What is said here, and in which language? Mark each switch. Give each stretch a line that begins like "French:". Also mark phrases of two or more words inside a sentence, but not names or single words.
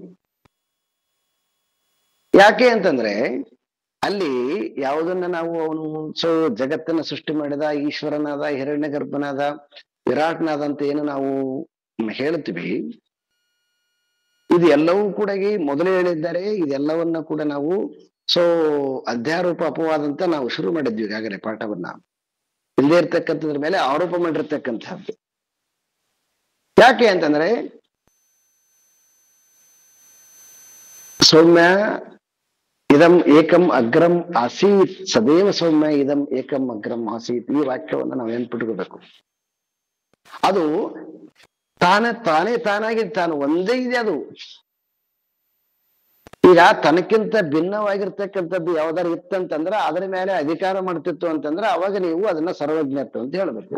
Kannada: ಯಾಕೆ ಅಂತಂದ್ರೆ ಅಲ್ಲಿ ಯಾವುದನ್ನ ನಾವು ಅವನು ಜಗತ್ತನ್ನ ಸೃಷ್ಟಿ ಮಾಡಿದ, ಈಶ್ವರನಾದ, ಹಿರಣ್ಯ ಗರ್ಭನಾದ, ವಿರಾಟ್ನಾದ ಅಂತ ಏನು ನಾವು ಹೇಳ್ತೀವಿ, ಇದು ಎಲ್ಲವೂ ಕೂಡ ಮೊದಲೇ ಹೇಳಿದ್ದಾರೆ. ಇದೆಲ್ಲವನ್ನ ಕೂಡ ನಾವು ಅಧ್ಯಾರೋಪ ಅಪವಾದ ಅಂತ ನಾವು ಶುರು ಮಾಡಿದ್ವಿ ಈಗಾಗಲೇ ಪಾಠವನ್ನ. ಇಲ್ಲದೆ ಇರ್ತಕ್ಕಂಥದ್ರ ಮೇಲೆ ಆರೋಪ ಮಾಡಿರ್ತಕ್ಕಂಥದ್ದು. ಯಾಕೆ ಅಂತಂದ್ರೆ
Sanskrit: ಸೌಮ್ಯ ಇದಂ ಏಕಂ ಅಗ್ರಂ ಆಸೀತ್, ಸದೇವ ಸೌಮ್ಯ ಇದಂ ಏಕಂ ಅಗ್ರಂ ಆಸೀತ್.
Kannada: ಈ ವಾಕ್ಯವನ್ನು ನಾವು ನೆನ್ಪಿಟ್ಕೋಬೇಕು. ಅದು ತಾನಾಗಿ ತಾನು ಒಂದೇ ಇದೆ. ಅದು ಈಗ ತನಕ್ಕಿಂತ ಭಿನ್ನವಾಗಿರ್ತಕ್ಕಂಥದ್ದು ಯಾವ್ದಾರು ಇತ್ತಂತಂದ್ರೆ ಅದರ ಮೇಲೆ ಅಧಿಕಾರ ಮಾಡ್ತಿತ್ತು ಅಂತಂದ್ರೆ ಅವಾಗ ನೀವು ಅದನ್ನ ಸರ್ವಜ್ಞತ್ವ ಅಂತ ಹೇಳ್ಬೇಕು.